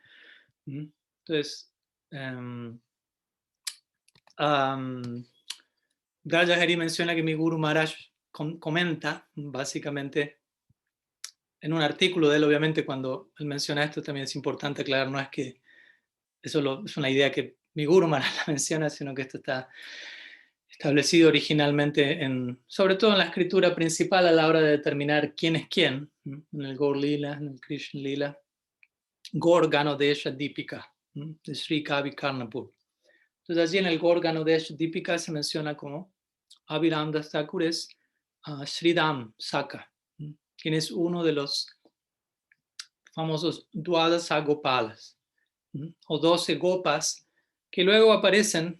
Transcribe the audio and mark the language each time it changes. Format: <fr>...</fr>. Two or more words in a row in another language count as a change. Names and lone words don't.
<es>Entonces, Raja Hari menciona que mi Guru Maharaj comenta, básicamente, en un artículo de él, obviamente, cuando él menciona esto, también es importante aclarar, no es que eso es una idea que mi Guru Maharaj la menciona, sino que esto está establecido originalmente, sobre todo en la escritura principal a la hora de determinar quién es quién, en el Gaur Lila, en el Krishna Lila, Gaur Ganodesha Deepika, de Sri Kavi Karnapur. Entonces allí en el Gaur Ganodesha Deepika se menciona como Abhiram Das Thakur es Sridham Saka, quien es uno de los famosos Dwadasa Gopalas, o 12 Gopas, que luego aparecen.</es>